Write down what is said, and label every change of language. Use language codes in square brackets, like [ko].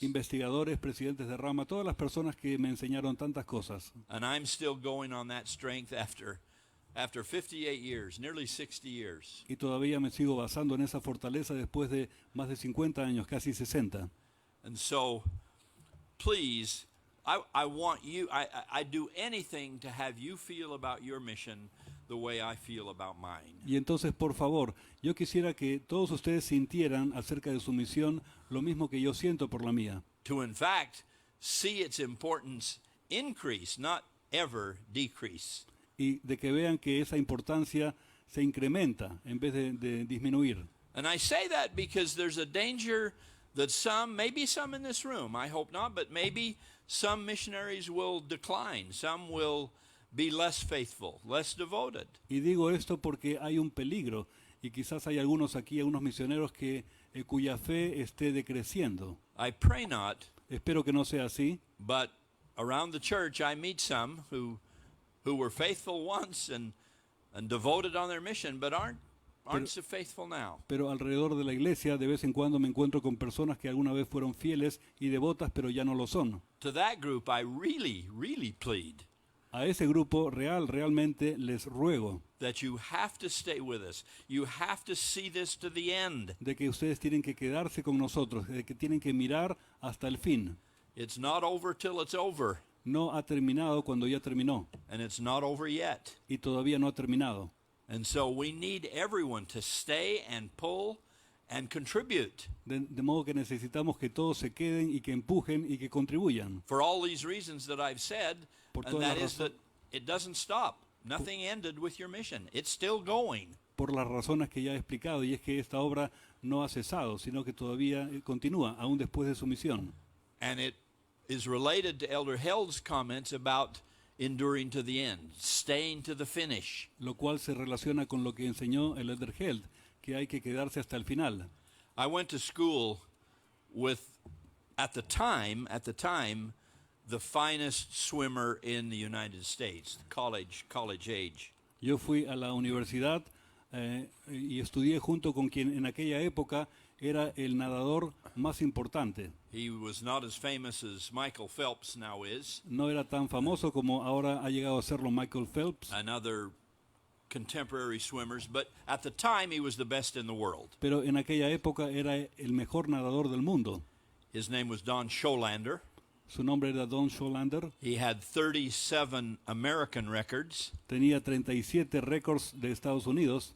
[es] Investigadores, presidentes de rama, todas las personas que me enseñaron tantas cosas. [en] And I'm still going on that strength after 58 years, nearly 60 years. [es] Y todavía me sigo basando en esa fortaleza después de más de 50 años, casi 60. [en] And so please, I want you, I do anything to have you feel about your mission the way I feel about mine. [es] Y entonces, por favor, yo quisiera que todos ustedes sintieran acerca de su misión lo mismo que yo siento por la mía. [en] To, in fact, see its importance increase, not ever decrease. [es] Y de que vean que esa importancia se incrementa en vez de disminuir. [en] And I say that because there's a danger that some, maybe some in this room, I hope not, but maybe some missionaries will decline. Some will be less faithful, less devoted. [es] Y digo esto porque hay un peligro, y quizás hay algunos aquí, algunos misioneros cuya fe esté decreciendo. [en] I pray not, [es] Espero que no sea así, [en] but around the church I meet some who were faithful once and devoted on their mission, but aren't so faithful now. [es] pero alrededor de la iglesia de vez en cuando me encuentro con personas que alguna vez fueron fieles y devotas, pero ya no lo son. [en] To that group, I really plead [es] A ese grupo realmente les ruego [en] that you have to stay with us. You have to see this to the end. [es] de que ustedes tienen que quedarse con nosotros, de que tienen que mirar hasta el fin. [en] It's not over till it's over, [es] No ha terminado cuando ya terminó, [en] and it's not over yet. [es] y todavía no ha terminado. [en] And so we need everyone to stay and pull and contribute. [es] De modo que necesitamos que todos se queden y que empujen y que contribuyan. [en] For all these reasons that I've said, [es] Por [en] and [es] todas [en] that [es] las [en] is that it doesn't stop. Nothing ended with your mission. It's still going. [es] Por las razones que ya he explicado, y es que esta obra no ha cesado, sino que todavía continúa, aún después de su misión. [en] And it is related to Elder Held's comments about enduring to the end, staying to the finish. [es] Lo cual se relaciona con lo que enseñó el Elder Held, que hay que quedarse hasta el final. [en] I went to school with, at the time, the finest swimmer in the United States, college age. [es] Yo fui a la universidad y estudié junto con quien en aquella época era el nadador más importante. [en] He was not as famous as Michael Phelps now is, [es] No era tan famoso como ahora ha llegado a serlo Michael Phelps, [en] and other contemporary swimmers, but at the time he was the best in the world. [es] pero en aquella época era el mejor nadador del mundo. [en] His name was Don Scholander. [es] Su nombre era Don Scholander. [en] He had 37 American records [es] Tenía 37 récords de Estados Unidos